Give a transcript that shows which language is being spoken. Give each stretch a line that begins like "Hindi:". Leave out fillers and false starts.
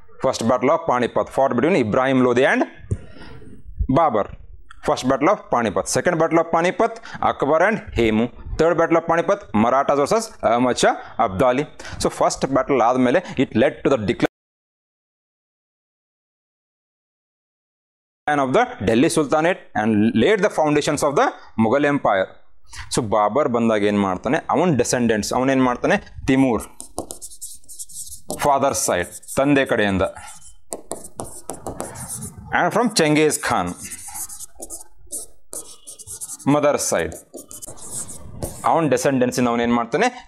English: First battle of Panipat fought between Ibrahim Lodhi and Babur. First battle of Panipat. Second battle of Panipat Akbar and Hemu. Third battle of Panipat Marathas versus Ahmad Shah Abdali. So first battle ಆದಮೇಲೆ it led to the decline of the Delhi Sultanate and laid the foundations of the Mughal Empire.
Kannada: So Babur ಬಂದಾಗ ಏನು ಮಾಡ್ತಾನೆ? ಅವನ ಡೆಸೆಂಡೆಂಟ್ಸ್ ಅವನೇನು ಮಾಡ್ತಾನೆ? ತಿಮೂರ್, father side, ತಂದೆ ಕಡೆಯಿಂದ, and from ಚೆಂಗೀಸ್ Khan, mother side, ಅವನ ಡೆಸೆಂಡೆನ್ಸಿಂದ ಅವನೇನು ಮಾಡ್ತಾನೆ?